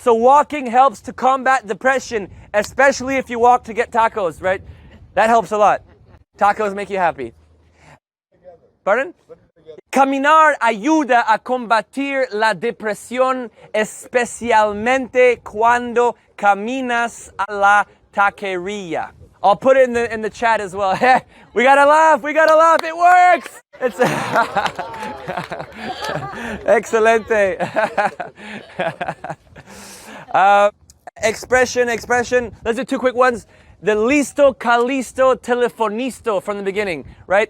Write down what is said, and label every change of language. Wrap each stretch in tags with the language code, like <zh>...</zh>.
<en>So walking helps to combat depression, especially if you walk to get tacos, right? That helps a lot. Tacos make you happy. Pardon?</en> <es>Caminar ayuda a combatir la depresión, especialmente cuando caminas a la taqueria.</es> <en>I'll put it in the chat as well. We gotta laugh, it works! It's excelente. Expression. Let's do 2 quick ones. The listo, calisto, telefonisto from the beginning, right?</en>